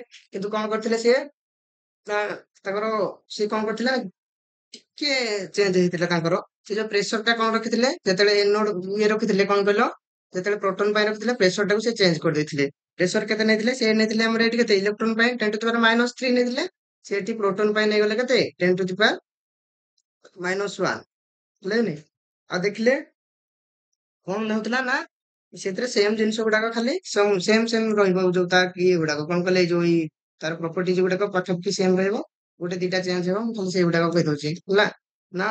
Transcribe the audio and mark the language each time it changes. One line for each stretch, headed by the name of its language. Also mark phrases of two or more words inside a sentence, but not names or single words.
Odia: କିନ୍ତୁ କଣ କରିଥିଲେ ସିଏ ନା, ତାଙ୍କର ସିଏ କଣ କରିଥିଲେ? ଟିକେ ଚେଞ୍ଜ ହେଇଥିଲା ତାଙ୍କର। ସେ ଯୋଉ ପ୍ରେସର ଟା କଣ ରଖିଥିଲେ, ଯେତେବେଳେ ଏନୋଡ ଇଏ ରଖିଥିଲେ, କଣ କହିଲ, ଯେତେବେଳେ ପ୍ରୋଟନ ପାଇଁ ରଖିଥିଲେ ପ୍ରେସର ଟାକୁ ସେ ଚେଞ୍ଜ କରିଦେଇଥିଲେ। ପ୍ରେସର କେତେ ନେଇଥିଲେ? ସେ ନେଇଥିଲେ ଆମର ଏଇଠି କେତେ? ଇଲେକ୍ଟ୍ରନ ପାଇଁ 10
English: to the power
Odia: -3 ନେଇଥିଲେ। ସେ ଏଠି ପ୍ରୋଟନ ପାଇଁ ନେଇଗଲେ କେତେ? 10
English: to the power
Odia: -1। ବୁଝିଲେ? ଆଉ ଦେଖିଲେ କଣ ନେଉଥିଲା ନା, ସେଥିରେ ସେମ ଜିନିଷ ଗୁଡାକ ଖାଲି ସେମ ସେମ ରହିବ। ଯୋଉ ତା ଇଏ ଗୁଡାକ କଣ କହିଲେ, ଏଇ ଯୋଉ ତାର ପ୍ରପର୍ଟିଜ ଗୁଡାକ ପାଖାପାଖି ସେମ ରହିବ। ଗୋଟେ ଦିଟା ଚେଞ୍ଜ ହବ। ମୁଁ ଖାଲି ସେଇଗୁଡାକ କହିଦଉଛି ହେଲା ନା।